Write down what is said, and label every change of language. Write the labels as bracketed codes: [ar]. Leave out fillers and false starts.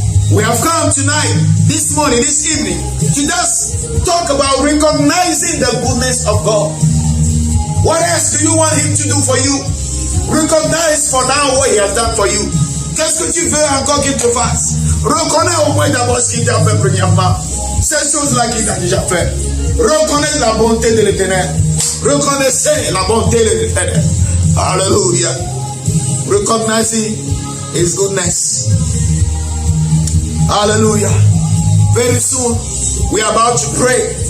[en] We have come tonight, this morning, this evening, to just talk about recognizing the goodness of God. What else do you want him to do for you? Recognize for now what he has done for you. [fr] Qu'est-ce que tu veux encore qu'il te fasse? Reconnais au moins d'abord ce qu'il t'a fait premièrement. Ces choses-là qu'il t'a déjà fait. Reconnais la bonté de l'Éternel. Reconnaissez la bonté de l'Éternel. [en] Hallelujah. Recognizing his goodness. Hallelujah. Very soon, we are about to pray.